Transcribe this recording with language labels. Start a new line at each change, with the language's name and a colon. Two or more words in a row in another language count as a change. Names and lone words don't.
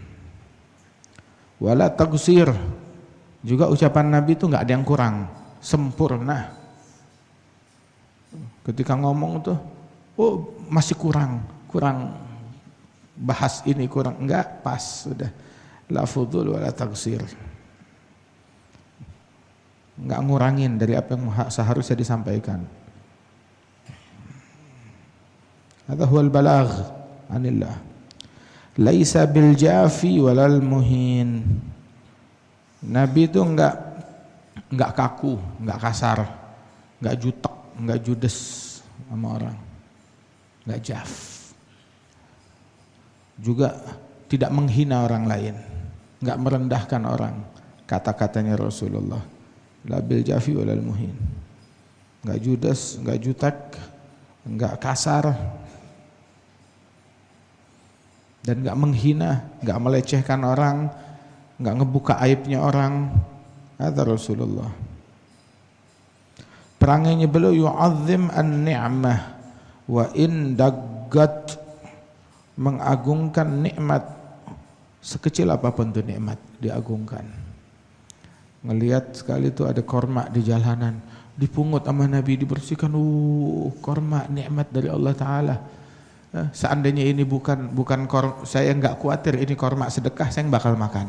Arabic: ولا تقصير.
Indonesian: Juga ucapan Nabi itu enggak ada yang kurang, sempurna. Ketika ngomong tuh, oh masih kurang bahas ini kurang, enggak, pas sudah.
Arabic: لا فضول ولا تقصير.
Indonesian: Enggak ngurangin dari apa yang seharusnya disampaikan.
Arabic: هذا هو البلاغ عن الله. ليس بالجافي ولا المهين.
Indonesian: Nabi itu enggak kaku, enggak kasar, enggak jutek, enggak judes sama orang. Enggak jaf. Juga tidak menghina orang lain, enggak merendahkan orang. Kata-katanya Rasulullah,
Arabic: لا بالجافي ولا المهين.
Indonesian: Enggak judes, enggak jutek, enggak kasar, dan enggak menghina, enggak melecehkan orang, enggak ngebuka aibnya orang. Kata Rasulullah. Perangannya beliau
Arabic: يعظم النعمة وإن دقت,
Indonesian: mengagungkan nikmat sekecil apapun tuh nikmat diagungkan. Ngelihat sekali itu ada korma di jalanan, dipungut sama Nabi, dibersihkan, korma nikmat dari Allah Ta'ala. Seandainya ini bukan saya enggak khawatir ini korma sedekah, saya bakal makan.